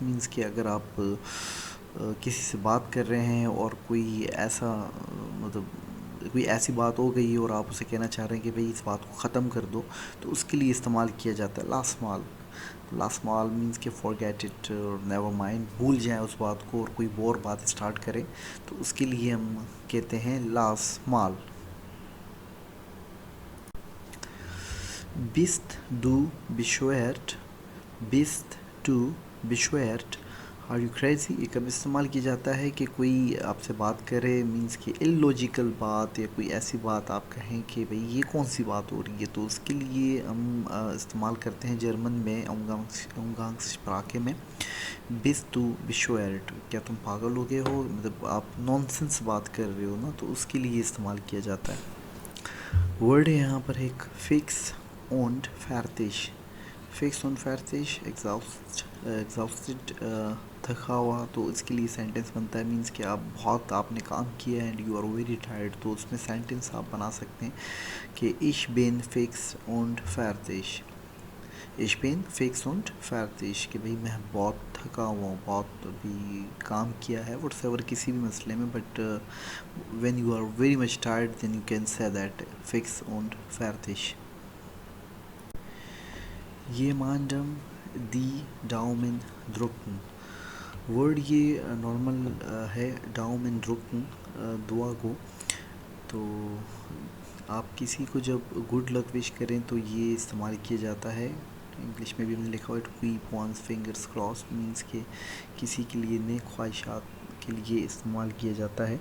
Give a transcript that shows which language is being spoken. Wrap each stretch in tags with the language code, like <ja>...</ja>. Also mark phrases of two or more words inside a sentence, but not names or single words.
<hi>मीन्स कि अगर आप किसी से बात कर रहे हैं और कोई ऐसा मतलब कोई ऐसी बात हो गई और आप उसे कहना चाह रहे हैं कि भाई इस बात को ख़त्म कर दो, तो उसके लिए इस्तेमाल किया जाता है लास्माल मीन्स कि</hi> <en>forget it, never mind,</en> <hi>भूल जाएं उस बात को और कोई और बात स्टार्ट करें तो उसके लिए हम कहते हैं लास्माल।</hi> <de>Bist du bescheuert? bist du bescheuert</de> <en>are you crazy,</en> <hi>ये कब इस्तेमाल किया जाता है कि कोई आपसे बात करे, मींस कि इलॉजिकल बात या कोई ऐसी बात आप कहें कि भाई ये कौन सी बात हो रही है, तो उसके लिए हम इस्तेमाल करते हैं जर्मन में उमगांगस्प्राखे में</hi> <de>bist du bescheuert,</de> <hi>क्या तुम पागल हो गए हो, मतलब आप नॉनसेंस बात कर रहे हो ना, तो उसके लिए इस्तेमाल किया जाता है। वर्ड है यहाँ पर एक</hi> <de>fix und fertig, fix und fertig</de> <hi>एग्जॉस्टेड थका हुआ, तो इसके लिए सेंटेंस बनता है, मींस कि आप बहुत आपने काम किया</hi> <en>and you are very tired,</en> <hi>तो उसमें सेंटेंस आप बना सकते हैं कि</hi> <de>ich bin fix und fertig,</de> <hi>ich bin fix und fertig, कि भाई मैं बहुत थका हुआ हूँ, बहुत अभी काम किया है whatever किसी भी मसले में,</hi> <en>बट when you are very much tired then you can say that</en> <de>fix und fertig। jemandem die Daumen drücken,</de> <hi>वर्ड ये नॉर्मल है</hi> <de>Daumen drücken,</de> <hi>दुआ को, तो आप किसी को जब</hi> <en>good luck</en> <hi>विश करें तो ये इस्तेमाल किया जाता है। इंग्लिश में भी मैंने लिखा हुआ है</hi> <en>to keep one's fingers cross,</en> <hi>मींस के किसी के लिए नेक ख्वाहिशात के लिए इस्तेमाल किया जाता है।</hi>